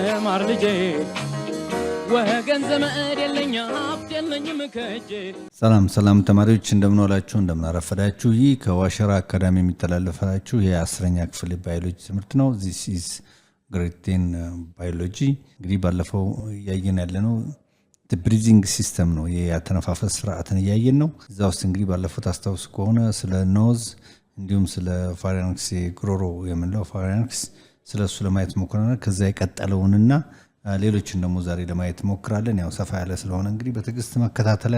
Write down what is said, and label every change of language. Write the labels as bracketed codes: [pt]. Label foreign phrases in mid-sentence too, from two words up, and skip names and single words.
[am] ማር ልጄ ወገን ዘመድ የለኝ ሀብት የለኝም ከእጄ። ሰላም ተማሪዎች እንደምን ዋላችሁ እንደምን አረፈዳችሁ። ይህ ከዋሸራ አካዳሚ የሚተላለፈላችሁ የ10ኛ ክፍል ባዮሎጂ ትምህርት ነው። [en] this is grade 10 biology። [am] እንግዲህ ባለፈው ያየን ያለነው [en] the breathing system [am] ነው። የአተነፋፈስ ስርዓትን ያየን ነው። እዛ ውስጥ እንግዲህ ባለፈው ታስታውሱ ከሆነ ስለ ኖዝ እንዲሁም ስለ ፋሪንክስ ጉሮሮ የምንለው ፋሪንክስ ስለሱ ለማየት ሞክረናል። ከዛ የቀጠለውንና ሌሎችን ደግሞ ዛሬ ለማየት ሞክራለን። ያው ሰፋ ያለ ስለሆነ እንግዲህ በትዕግስት መከታተል